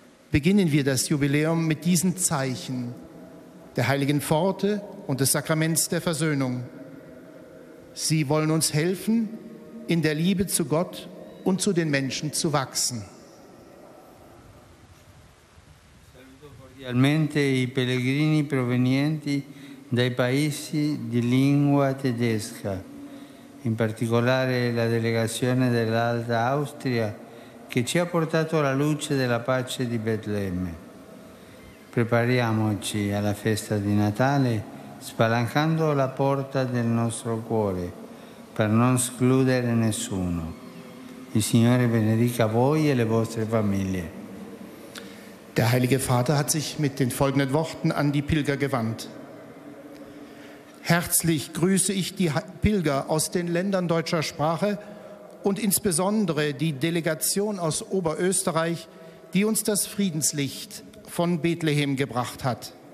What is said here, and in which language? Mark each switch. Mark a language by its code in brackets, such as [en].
[de] Beginnen wir das Jubiläum mit diesen Zeichen der heiligen Pforte und des Sakraments der Versöhnung. Sie wollen uns helfen, in der Liebe zu Gott und zu den Menschen zu wachsen. [it] Saluto cordialmente i pellegrini provenienti dai paesi di lingua tedesca, in particolare la delegazione dell'Alta Austria che ci ha portato alla luce della pace di Betlemme. Prepariamoci alla festa di Natale spalancando la porta del nostro cuore per non escludere nessuno. Il Signore benedica voi e le vostre famiglie. [de] Der Heilige Vater hat sich mit den folgenden Worten an die Pilger gewandt. Herzlich grüße ich die Pilger aus den Ländern deutscher Sprache und insbesondere die Delegation aus Oberösterreich, die uns das Friedenslicht von Bethlehem gebracht hat.